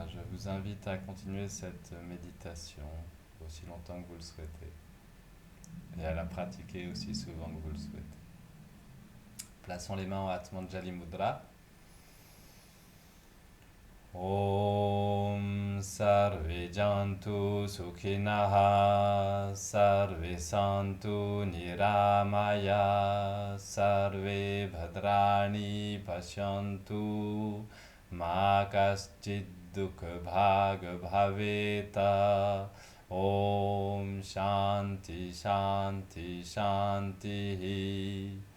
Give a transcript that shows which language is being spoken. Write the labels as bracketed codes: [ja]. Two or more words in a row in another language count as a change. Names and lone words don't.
[fr] vous invite à continuer cette méditation aussi longtemps que vous le souhaitez et à la pratiquer aussi souvent que vous le souhaitez. Plaçons les mains en Atmanjali Mudra. [sa] Om Sarve Jantu Sukhinaha Sarve Santu Niramaya Sarve Bhadrani Pashyantu Ma Kaschid Dukha Bhaga Bhaveta Om Shanti Shanti Shanti